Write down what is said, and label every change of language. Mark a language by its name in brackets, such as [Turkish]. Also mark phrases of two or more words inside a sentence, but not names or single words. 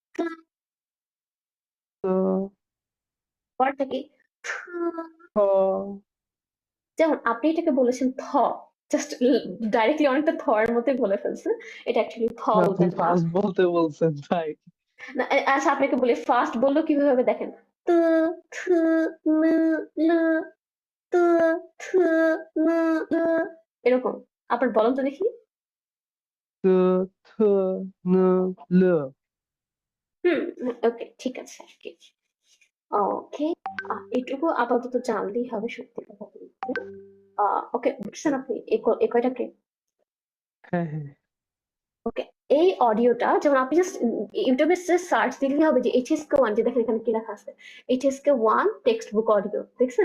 [Bangla] দ পরটা কি থ। খ যেমন আপনি এটাকে বলেছেন থ [English] just directly [Bangla] অনেকটা থ এর মতোই বলে ফেলছেন এটা অ্যাকচুয়ালি থ আপনি বলবেন না ফার্স্ট বলতে বলছেন তাই না আচ্ছা আপনাকে বলি ফার্স্ট বললো কিভাবে হবে দেখেন ত থ ন ল ত থ ন ল এরকম আপনার বলেন তো দেখি দ থ ন ল ওকে, ঠিক আছে আর কি। ওকে, এটুকু আপাতত জানলেই হবে, সত্যি কথা বলতে। ওকে, বুঝছেন হ্যাঁ আপনি এই কয়টাকে? হ্যাঁ হ্যাঁ ওকে, এই অডিওটা যেমন আপনি জাস্ট ইউটিউবে জাস্ট সার্চ দিলেই হবে যে [English] HSK one, [Bangla] যে দেখেন এখানে কি লেখা আছে, [English] HSK one textbook audio, [Bangla] দেখছেন?